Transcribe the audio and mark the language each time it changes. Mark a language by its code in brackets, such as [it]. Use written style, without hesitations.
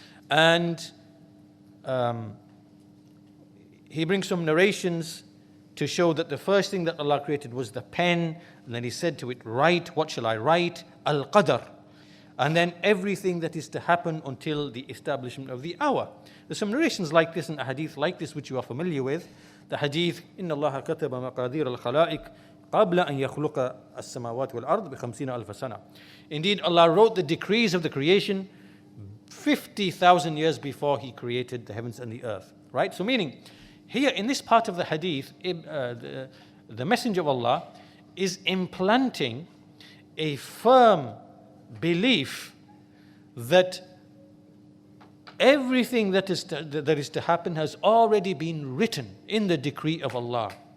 [en] And he brings some narrations to show that the first thing that Allah created was the pen, and then he said to it, write. What shall I write? Al-Qadr. And then everything that is to happen until the establishment of the hour. There's some narrations like this and a hadith like this which you are familiar with. The hadith, [ar] إِنَّ اللَّهَ كَتَبَ مَقَادِيرَ الْخَلَائِقِ قَبْلَ أَنْ يَخْلُقَ السَّمَاوَاتِ وَالْأَرْضِ بِخَمْسِينَ أَلْفَ سَنَةٍ. [en] Indeed, Allah wrote the decrees of the creation 50,000 years before He created the heavens and the earth. Right? So meaning, here in this part of the hadith, the Messenger of Allah is implanting a firm belief that everything that is to happen has already been written in the decree of Allah.